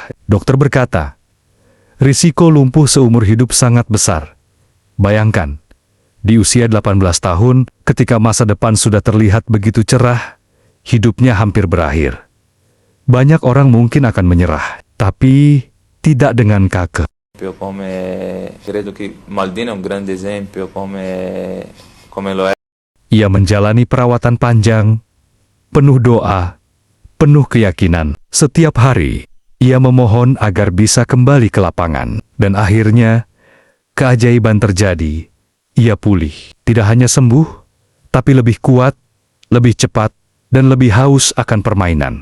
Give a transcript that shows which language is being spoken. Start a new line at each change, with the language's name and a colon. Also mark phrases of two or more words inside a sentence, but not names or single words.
Indonesian: Dokter berkata, risiko lumpuh seumur hidup sangat besar. Bayangkan, di usia 18 tahun, ketika masa depan sudah terlihat begitu cerah, hidupnya hampir berakhir. Banyak orang mungkin akan menyerah, tapi tidak dengan Kaka.
Italian: Credo che Maldini è un grande esempio come lo è.
Indonesian: Ia menjalani perawatan panjang, penuh doa, penuh keyakinan. Setiap hari, ia memohon agar bisa kembali ke lapangan. Dan akhirnya, keajaiban terjadi. Ia pulih. Tidak hanya sembuh, tapi lebih kuat, lebih cepat, dan lebih haus akan permainan.